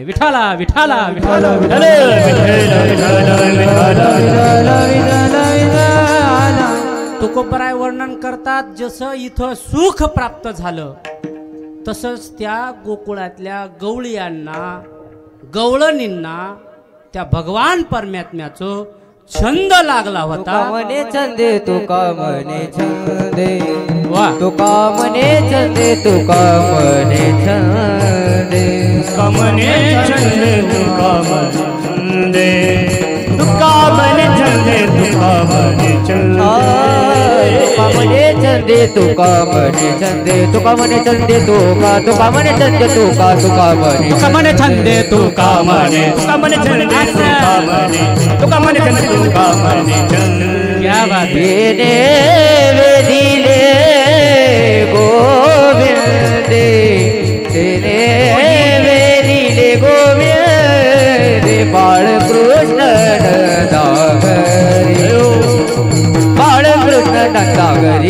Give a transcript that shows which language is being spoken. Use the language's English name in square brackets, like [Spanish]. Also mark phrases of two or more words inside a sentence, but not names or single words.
[Marathi] विठाला विठाला विठाला तुकोबराय वर्णन करतात, जसं इथं सुख प्राप्त झालं तसंच त्या गोकुळातल्या गवळीयांना गवळणींना त्या भगवान परमात्म्याचं छंद लागला होता. म्हणे छंदे तुका म्हणे छंदे, वा तुका म्हणे छंदे, तुका म्हणे छंदे, तुका म्हणे छंदे, तुका म्हणे छंदे, तुका म्हणे छंदे, तुका म्हणे छंदे, तुका म्हणे छंदे, तुका म्हणे छंदे, तुका म्हणे छंदे, तुका तुका म्हणे छंदे, तुका म्हणे छंदे, तुका म्हणे छंदे, तुका म्हणे छंदे, तुका म्हणे छंदे. [Hindi] क्या बात है. [Marathi] येणे वेदिले गोविंदे, तेने वेदिले गोविंदे, बाळकृष्ण नंदाघरी, बाळकृष्ण नंदाघरी.